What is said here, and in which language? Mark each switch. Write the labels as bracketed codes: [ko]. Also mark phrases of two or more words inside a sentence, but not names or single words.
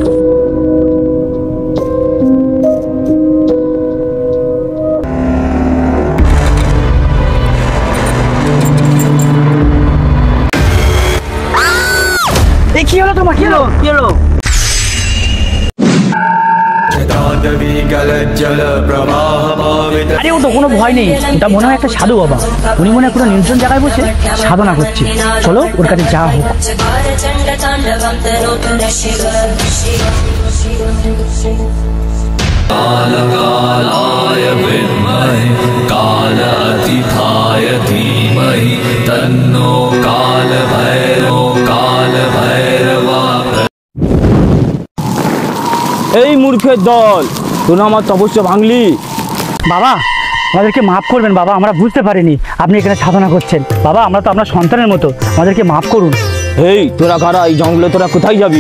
[bn] কি হলো তোমার, কি হলো, কি হলো? [sa] गलज्जल प्रवाह पावे [bn] আরে ওটা কোনো ভয় নেই, ওটা মনে হয় একটা সাধু বাবা। উনি মনে হয় কোনো নির্জন জায়গায় বসে সাধনা করছে। চলো ওর কাছে যা হোক। [sa] कालकालाय विद्महे कालातीताय धीमहि तन्नो कालभैरवा। [bn] এই মূর্খের দল, তোর আমার তপস্যা ভাঙলি। বাবা আমাদেরকে মাফ করবেন বাবা, আমরা বুঝতে পারিনি আপনি এখানে সাধনা করছেন। বাবা আমরা তো আপনার সন্তানের মতো, আমাদেরকে মাফ করুন। এই তোরা কারা? এই জঙ্গলে তোরা কোথায় যাবি?